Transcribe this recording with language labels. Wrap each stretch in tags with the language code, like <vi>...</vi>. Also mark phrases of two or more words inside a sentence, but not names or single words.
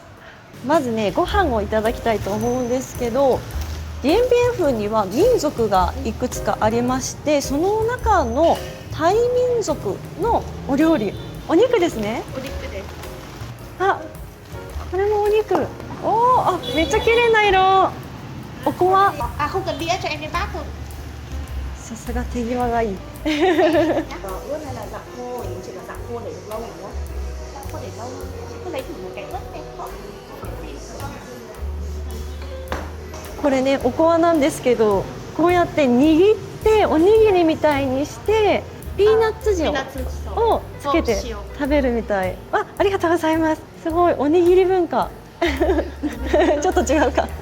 <ja>まずね、ご飯をいただきたいと思うんですけど、ディエンビエンフーには民族がいくつかありまして、その中のタイ民族のお料理、お肉ですね。お肉です。これもお肉。めっちゃ綺麗な色。おこわ。</ja> <vi>không cần đĩa cho em cái bát thôi.</vi> <ja>さすが手際がいい。</ja> <vi>Ướp này là dặm khô, mình chỉ là dặm khô để được lâu nữa. Dặm khô để lâu, chị cứ lấy thử một cái ướp em.</vi> <ja>これね、おこわなんですけど、こうやって握っておにぎりみたいにしてピーナッツ塩をつけて食べるみたい。ありがとうございます。すごい、おにぎり文化ちょっと違うか。</ja>